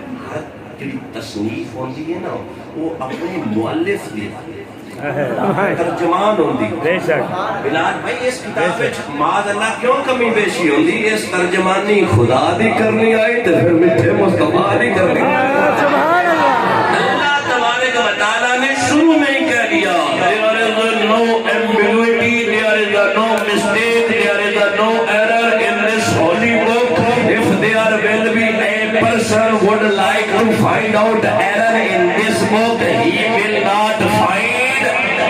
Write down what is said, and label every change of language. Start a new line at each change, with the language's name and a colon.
Punjabi: ہر تصنیف ہوندی ہے نا وہ اپنے مؤلف دی ترجمان ہوندی. بے شک. بلال بھائی اس کتاب وچ معاذ اللہ کیوں کمی بیشی ہوندی. اس ترجمانی خدا دی کرنی آئی تے پھر میٹھے مصطفیٰ دی کرنی. سبحان اللہ.
Urdu: اللہ تبارک و تعالیٰ نے شروع میں ہی کہہ دیا
English: there is no ambiguity, there is no mistake, there is no error in this holy book. If there will be a person would like to find out error in this book, he will not find.